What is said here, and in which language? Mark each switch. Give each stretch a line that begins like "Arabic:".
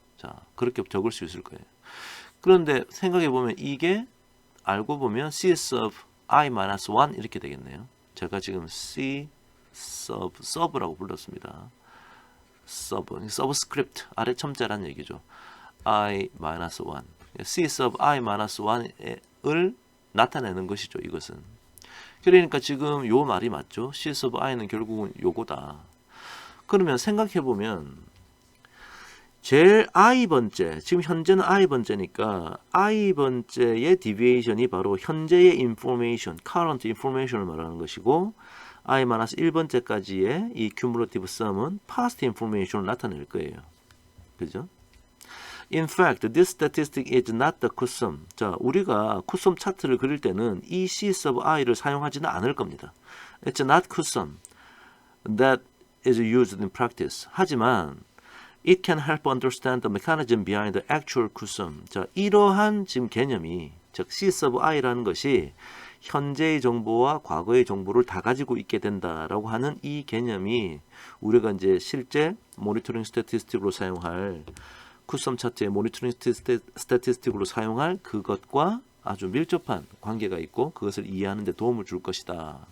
Korean: 자, 그렇게 적을 수 있을 거예요. 그런데 생각해 보면 이게 알고 보면 c sub i-1 이렇게 되겠네요. 제가 지금 c sub라고 불렀습니다. 서브스크립트 아래 첨자란 얘기죠. i-1 c sub i-1을 나타내는 것이죠. 이것은. 그러니까 지금 요 말이 맞죠. c sub i는 결국은 요거다. 그러면 생각해 보면 제일 i번째, 지금 현재는 i번째니까 i번째의 deviation이 바로 현재의 information, current information을 말하는 것이고 i-1번째까지의 이 cumulative sum은 past information을 나타낼 거예요. 그죠?
English: In fact, this statistic is not the CUSUM.
Korean: 자, 우리가 CUSUM 차트를 그릴 때는 이 C sub i를 사용하지는 않을 겁니다.
English: It's not CUSUM that is used in practice.
Korean: 하지만
English: it can help understand the mechanism behind the actual CUSUM.
Korean: 자, 이러한 지금 개념이, 즉 C sub i라는 것이 현재의 정보와 과거의 정보를 다 가지고 있게 된다라고 하는 이 개념이 우리가 이제 실제 모니터링 스태티스틱으로 사용할 쿠썸 차트의 모니터링 스태티스틱으로 사용할 그것과 아주 밀접한 관계가 있고 그것을 이해하는 데 도움을 줄 것이다.